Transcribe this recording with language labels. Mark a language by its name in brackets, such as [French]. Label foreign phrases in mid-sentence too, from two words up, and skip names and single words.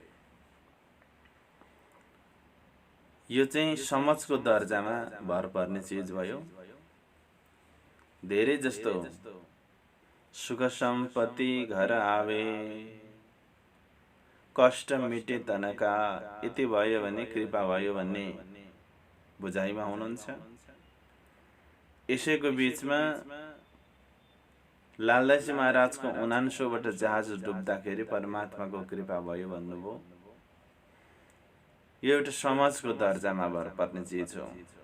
[Nepali] यो चाहिँ समझको दर्जामा भर पर्ने चिज भयो। [Hindi] धेरै जस्तो सुख सम्पत्ति घर आवे, कष्ट मिटे तनका, [Nepali] यति भयो भने कृपा भयो भन्ने बुझाइमा हुनुहुन्छ। यसैको बीचमा लालदासी महाराजको 79बाट जहाज डुब्दाखेरि परमात्माको कृपा भयो भन्नुभयो। यो एउटा समाजको दर्जामा भर पर्ने चिज हो।